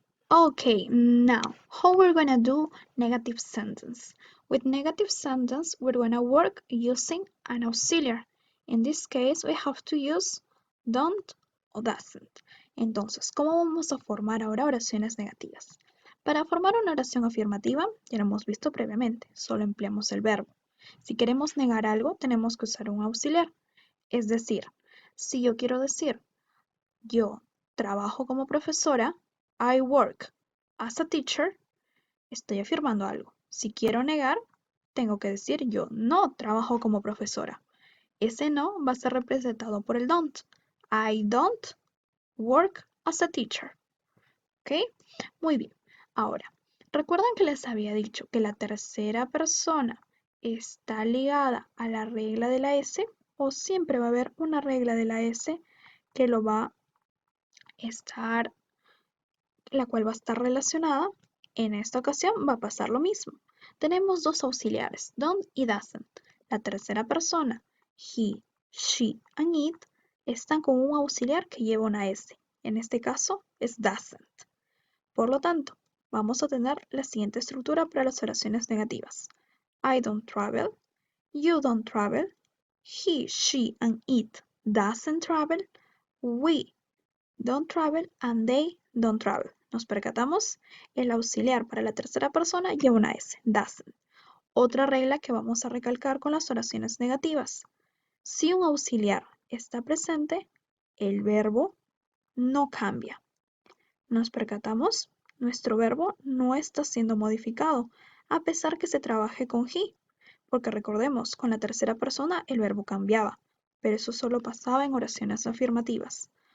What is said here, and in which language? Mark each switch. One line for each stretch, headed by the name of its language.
English: Okay, now how we're gonna do negative sentence. With negative sentence, we're gonna work using an auxiliary. In this case, we have to use don't o doesn't.
Spanish: Entonces, ¿cómo vamos a formar ahora oraciones negativas? Para formar una oración afirmativa, ya lo hemos visto previamente, solo empleamos el verbo. Si queremos negar algo, tenemos que usar un auxiliar. Es decir, si yo quiero decir, yo trabajo como profesora,
English: I work as a teacher,
Spanish: estoy afirmando algo. Si quiero negar, tengo que decir yo no trabajo como profesora. Ese no va a ser representado por el don't.
English: I don't work as a teacher.
Spanish: ¿Ok? Muy bien. Ahora, ¿recuerdan que les había dicho que la tercera persona está ligada a la regla de la S? ¿O siempre va a haber una regla de la S que lo va a estar, la cual va a estar relacionada? En esta ocasión va a pasar lo mismo. Tenemos dos auxiliares, don't y doesn't. La tercera persona, he, she and it, están con un auxiliar que lleva una S. En este caso es doesn't. Por lo tanto, vamos a tener la siguiente estructura para las oraciones negativas.
English: I don't travel, you don't travel, he, she and it doesn't travel, we don't travel and they don't travel.
Spanish: Nos percatamos, el auxiliar para la tercera persona lleva una S, doesn't. Otra regla que vamos a recalcar con las oraciones negativas. Si un auxiliar está presente, el verbo no cambia. Nos percatamos, nuestro verbo no está siendo modificado, a pesar que se trabaje con he, porque recordemos, con la tercera persona el verbo cambiaba, pero eso solo pasaba en oraciones afirmativas.